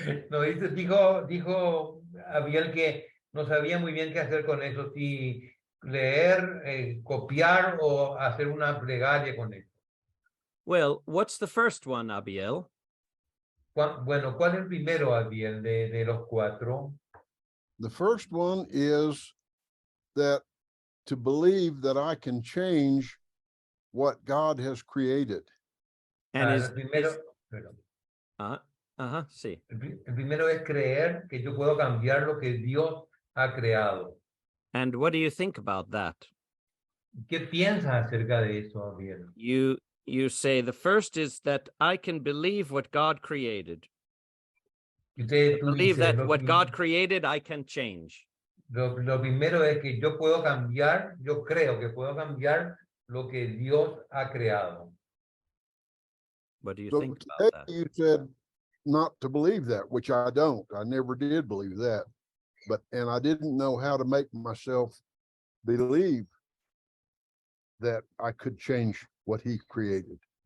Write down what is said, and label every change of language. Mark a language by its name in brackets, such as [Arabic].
[Spanish] No, dijo Abiel que no sabía muy bien qué hacer con eso, si leer, copiar o hacer una plegaria con eso. [English] Well, what's the first one, Abiel? [Spanish] Bueno, ¿cuál es el primero, Abiel, de los cuatro? [English] the first one is that to believe that I can change what God has created. And [Spanish] El primero, sí. el primero es creer que yo puedo cambiar lo que Dios ha creado. [English] And what do you think about that? [Spanish] ¿Qué piensas acerca de eso, Abiel? [English] You say the first is that I can believe what God created. Believe that what God created, I can change. [Spanish] Lo primero es que yo puedo cambiar, yo creo que puedo cambiar lo que Dios ha creado. [English] What do you So think today about that? you said not to believe that, which I don't. I never did believe that. And I didn't know how to make myself believe that I could change what he created.